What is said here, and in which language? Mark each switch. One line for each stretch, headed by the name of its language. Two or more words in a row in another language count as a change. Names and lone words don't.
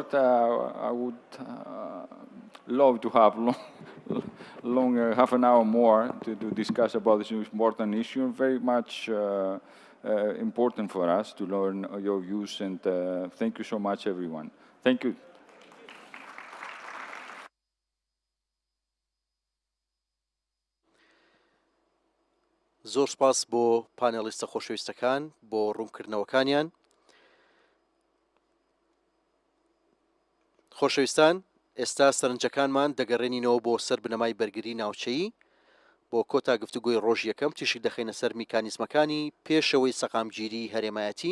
English: I would love to have longer, half an hour more to discuss about this important issue. Very much important for us to learn your views, and thank you so much, everyone. Thank you.
Central Kurdish: زۆر سپاس بۆ پانێڵیستە خۆشەویستەکان بۆ ڕوونکردنەوەکانیان. خۆشەویستان، ئێستا سەرنجەکانمان دەگەڕێنینەوە بۆ سەر بنەمای بەرگری ناوچەیی بۆ کۆتا گفتوگۆی ڕۆژ یەکەم تیشک دەخینە سەر میکانیزمەکانی پێشەوەی سەقامگیری هەرێمایەتی.